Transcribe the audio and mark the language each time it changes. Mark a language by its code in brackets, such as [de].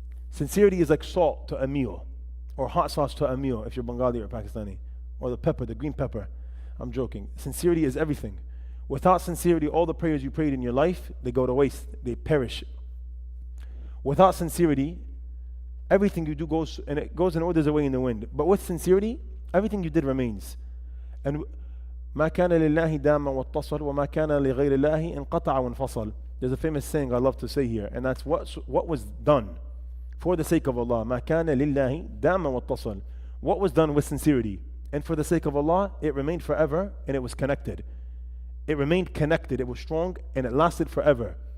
[en] Sincerity is like salt to a meal, or hot sauce to a meal if you're Bengali or Pakistani, or the pepper, the green pepper. I'm joking. Sincerity is everything. Without sincerity, all the prayers you prayed in your life, they go to waste, they perish. Without sincerity, everything you do goes and withers away in the wind. But with sincerity, everything you did remains. [ar] And ما كان لله دام واتصل وما كان لغير الله انقطع وانفصل. [en] There's a famous saying I love to say here, and that's what was done for the sake of Allah. [ar] ما كان لله دام واتصل. [en] What was done with sincerity and for the sake of Allah, it remained forever and it was connected. It remained connected, it was strong, and it lasted forever.